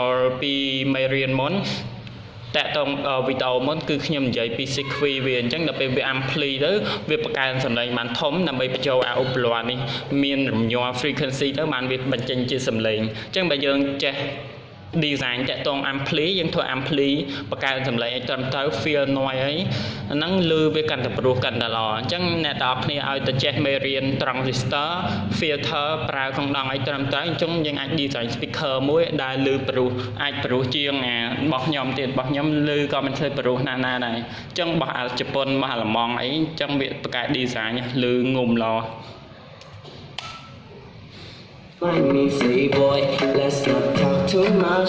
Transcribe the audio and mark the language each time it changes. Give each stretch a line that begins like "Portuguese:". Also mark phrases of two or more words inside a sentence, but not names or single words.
Khmer: ល់ពីមេរៀនមុនតាក់ទងវីដេអូមុនគឺខ្ញុំនិយាយពី sequence វាអញ្ចឹងដល់ពេលវា ampli ទៅវាបង្កើនសំឡេងបានធំ ដើម្បីបញ្ចូលឧបករណ៍នេះមានរំញ័រ frequency ទៅបានវាបញ្ចេញជាសំឡេងអញ្ចឹងបើយើងចេះ design តាក់ទង ampli យើងធ្វើ ampli បង្កើនសម្លេងឲ្យត្រឹមត្រូវ
English: feel noise
Khmer: អីហ្នឹងឮវាកាន់តែព្រោះកាន់តែល្អអញ្ចឹងអ្នកទាំងអស់គ្នាឲ្យតែចេះមេរៀន
English: transistor filter
Khmer: ប្រើកងដង់ឲ្យត្រឹមត្រូវអញ្ចឹងយើងអាច
English: design speaker
Khmer: មួយដែលឮព្រោះអាចព្រោះជាងរបស់ខ្ញុំទៀតរបស់ខ្ញុំឮក៏មិនធ្វើព្រោះណាស់ដែរអញ្ចឹងរបស់អាជប៉ុនរបស់អាល្លឺម៉ង់អីអញ្ចឹងវាបង្កើត design ឮងុំល្អ
English: Find me, say boy, let's not talk too much.